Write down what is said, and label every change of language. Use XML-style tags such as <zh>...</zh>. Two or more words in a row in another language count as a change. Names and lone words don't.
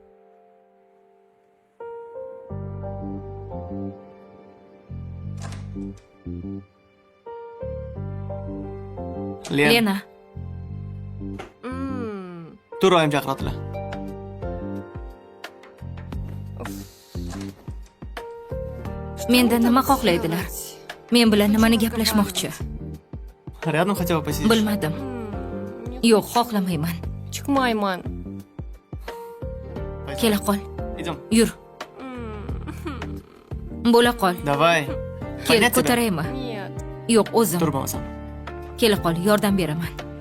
<uz>Lena. Tur oyim chaqiradilar. Mendan nima xohlaydilar? Men bilan nimani gaplashmoqchi?</uz> <ru>Rядом хотела посидеть.</ru> <uz>Bilmadim. Yo'q, xohlamayman. Chiqmayman. Kela qol.</uz> <ru>Идем.</ru> <uz>Yur. Bo'la qol.</uz> <ru>Давай.</ru> <uz>Kel, ko'taraymi?</uz> <ru>Нет.</ru> <uz>Yo'q, o'zim. Tur bo'lmasam. Kela qol, yordam beraman.</uz>